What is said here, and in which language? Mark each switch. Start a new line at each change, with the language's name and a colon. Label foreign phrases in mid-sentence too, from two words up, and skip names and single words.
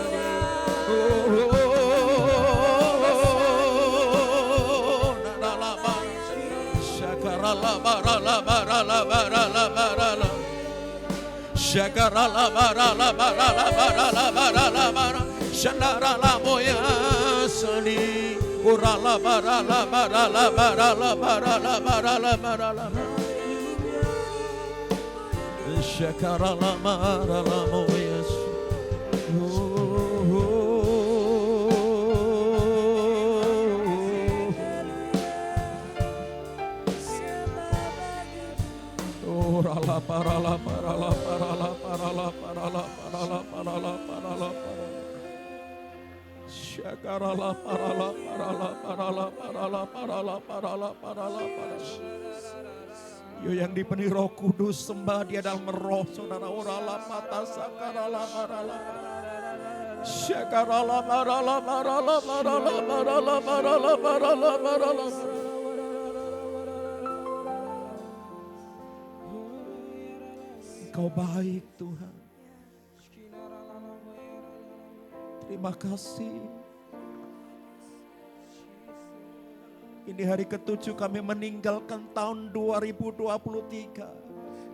Indonesian: La bara la bara la bara la bara la, shakara la bara la bara la bara la bara la bara, shandara la moya sani, ora la bara la bara la bara la bara la bara la bara la, shakara la bara la moya sani. La para la para la para la para la para la para la para la para la para shakara la para la para la para la para la para la para la para la para. Yo yang dipenuhi Roh Kudus, sembah Dia dalam roh, saudara. Ora la mata sakara la para la shakara la para la para la para la para la para la para la para la. Engkau baik Tuhan. Terima kasih. Ini hari ke-7 kami meninggalkan tahun 2023.